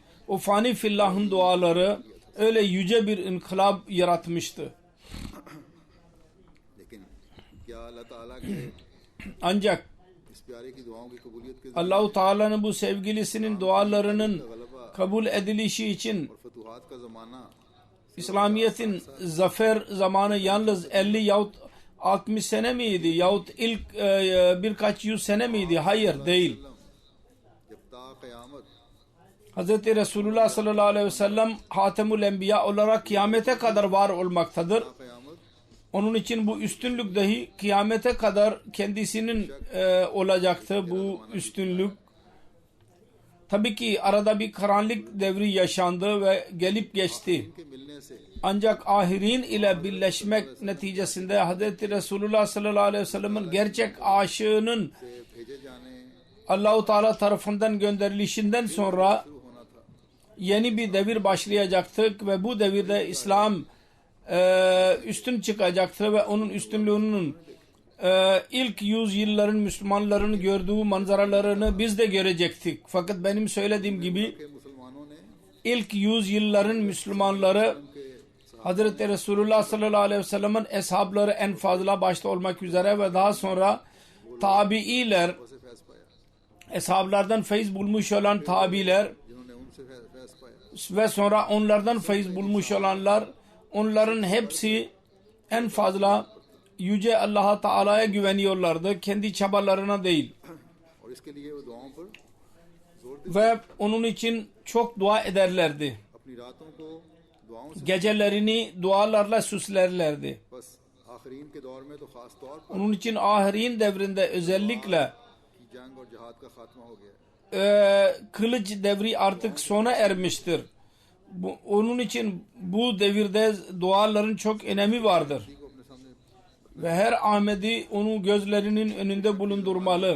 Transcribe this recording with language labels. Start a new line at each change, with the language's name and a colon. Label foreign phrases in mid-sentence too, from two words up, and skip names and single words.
Turkish: O fani fillahın duaları öyle yüce bir inkılap yaratmıştı.
Urdu: لیکن کیا اللہ تعالیٰ کے
Turkish: Ancak
Urdu: اس پیارے کی دعاؤں کی قبولیت کے
Turkish: Allah-u Teala'nın bu sevgilisinin dualarının kabul edilişi için
Urdu: اور فتوحات کا زمانہ
Turkish: İslamiyet'in zafer zamanı yalnız 50 yahut 60 sene miydi? Yahut ilk birkaç yüz sene miydi? Hayır, değil.
Urdu: جب تا قیامت
Turkish: Hz. Resulullah
Arabic: صلى الله عليه وسلم خاتم الأنبياء
Turkish: olarak kıyamete kadar var olmaktadır.
Urdu: क़यामत
Turkish: Onun için bu üstünlük dahi kıyamete kadar kendisinin olacaktı bu üstünlük. Tabii ki arada bir karanlık devri yaşandı ve gelip geçti.
Urdu: کے ملنے سے
Turkish: Ancak ahirin ile birleşmek neticesinde Hz. Resulullah
Arabic: صلى الله عليه وسلم
Turkish: gerçek aşığının
Urdu: بھیجے جانے
Turkish: Allah-u Teala tarafından gönderilişinden sonra
Urdu: ہونا تھا.
Turkish: yeni bir devir başlayacaktı ve bu devirde İslam üstün çıkacaktı ve onun üstünlüğünün ilk yüzyılların Müslümanların gördüğü manzaralarını biz de görecektik. Fakat benim söylediğim gibi
Urdu: کہ مسلمانوں نے
Turkish: ilk yüzyılların Müslümanları Hazreti Resulullah
Arabic: صلى الله عليه وسلم
Turkish: eshabları en fazla başta olmak üzere ve daha sonra tabiiler,
Urdu: اسے فیض پایا
Turkish: eshablardan feyiz bulmuş olan tabiler
Urdu: جنہوں نے ان سے فیض پایا.
Turkish: ve sonra onlardan feyiz bulmuş olanlar, onların hepsi en fazla Yüce Allah-u Teala'ya güveniyorlardı. Kendi çabalarına değil.
Urdu: اور اس کے لیے وہ دعاؤں پر زور
Turkish: Ve onun için çok dua ederlerdi.
Urdu: اپنی راتوں کو دعاؤں سے
Turkish: Gecelerini dualarla süslerlerdi.
Urdu: بس آخرین کے دور میں تو خاص طور پر
Turkish: Onun için ahirin devrinde özellikle
Urdu: کی جنگ اور جہاد کا خاتمہ ہو گیا.
Turkish: kılıç devri artık sona ermiştir. Onun için bu devirde duaların çok önemi vardır.
Urdu: کو اپنے سامنے
Turkish: Ve her Ahmedi onu gözlerinin önünde bulundurmalı.